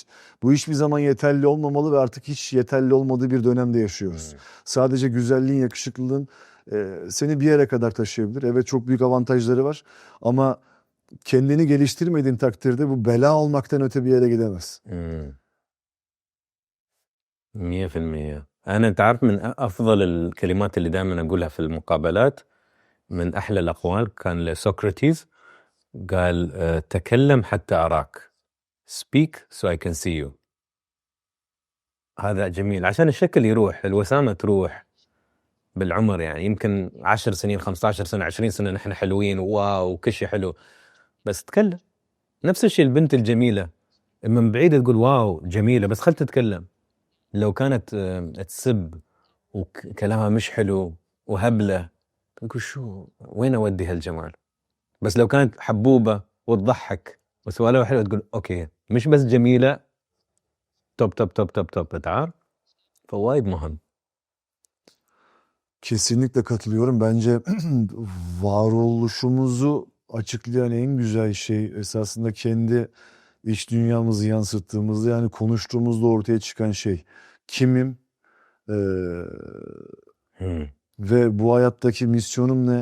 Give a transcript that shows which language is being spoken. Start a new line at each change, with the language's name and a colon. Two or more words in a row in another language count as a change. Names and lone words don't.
Turkish: Bu hiçbir zaman yeterli olmamalı ve artık hiç yeterli olmadığı bir dönemde yaşıyoruz. Sadece güzelliğin, yakışıklılığın seni bir yere kadar taşıyabilir. Evet, çok büyük avantajları var ama kendini geliştirmediğin takdirde bu bela olmaktan öte bir yere gidemez. 100%.
Arabic: أنا تعرف من أفضل الكلمات اللي دائما أقولها في المقابلات، من أحلى الأقوال كان لسوكراتيس، قال تكلم حتى أراك.
English: Speak so I can see you.
Arabic: هذا جميل عشان الشكل يروح، الوسامة تروح بالعمر. يعني يمكن 10 سنين 15 سنة 20 سنة نحن حلوين واو وكل شيء حلو، بس تكلم. نفس الشيء البنت الجميلة من بعيد تقول واو جميلة، بس خل تتكلم. لو كانت تسب وكلامها مش حلو وهبلة، تقول شو وين أودي هالجمال؟ بس لو كانت حبوبة وتضحك وسوالفها حلوة تقول أوكي مش بس جميلة، توب توب توب توب توب. تعرف؟ فوايد مهم.
Turkish: Kesinlikle katılıyorum. Bence varoluşumuzu açıklayan en güzel şey esasında kendi iç dünyamızı yansıttığımızda, yani konuştuğumuzda ortaya çıkan şey. Kimim? Ee, Ve bu hayattaki misyonum ne?